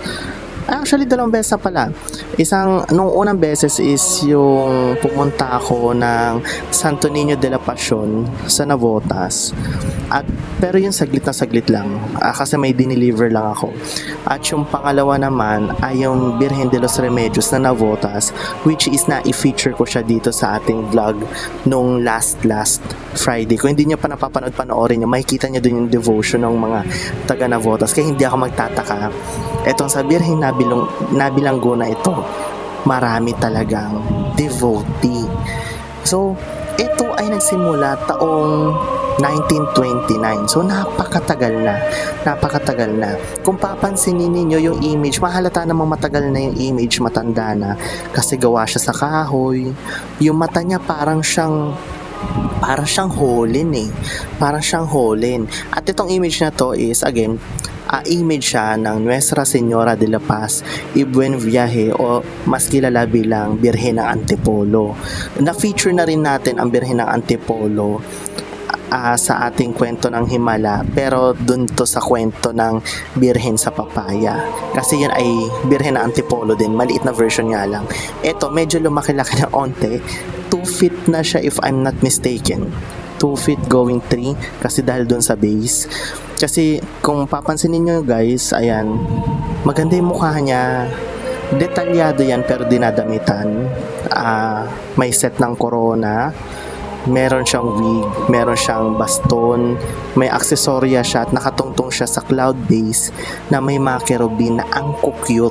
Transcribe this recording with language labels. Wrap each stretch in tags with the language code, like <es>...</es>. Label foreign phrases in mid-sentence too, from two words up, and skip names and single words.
<tl>Actually, 2 beses na pala. Nung unang beses is yung pumunta ako ng Santo Niño de la Pasión sa Navotas. Pero yung saglit na saglit lang. Kasi may dineliver lang ako. At yung pangalawa naman ay yung Birhen de los Remedios na Navotas,</tl> <en>which is</en> <tl>na i-feature ko siya dito sa ating vlog nung</tl> <en>last Friday.</en> <tl>Kung hindi niyo pa napapanood, panoorin niyo. Makikita niyo dun yung devotion ng mga taga Navotas. Kaya hindi ako magtataka. Etong sa Birhen Nabilanggo na ito, marami talagang devotee. So, ito ay nagsimula taong 1929. So, napakatagal na. Kung papansinin niyo yung image, mahalata namang matagal na yung image, matanda na. Kasi gawa siya sa kahoy. Yung mata niya parang siyang holin eh. Parang siyang holin. At itong image na to is, again, image siya ng Nuestra Señora de la Paz y Buen Viaje o mas kilala bilang Birhen ng Antipolo. Na-feature na rin natin ang Birhen ng Antipolo sa ating kwento ng Himala, pero dun to sa kwento ng Birhen sa Papaya, kasi yun ay Birhen ng Antipolo din, maliit na version nga lang. Ito medyo lumaki-laki na onte, 2 feet na siya</tl> <en>if I'm not mistaken,</en> <tl>2</tl> <en>feet going</en> <tl>3 kasi dahil dun sa base. Kasi kung papansinin nyo guys, ayan, maganda yung mukha niya, detalyado yan pero dinadamitan. May set ng corona, meron siyang wig, meron siyang baston, may aksesorya siya at nakatungtong siya sa</tl> <en>cloud base</en> <tl>na may mga kerubin na ang cute.</tl>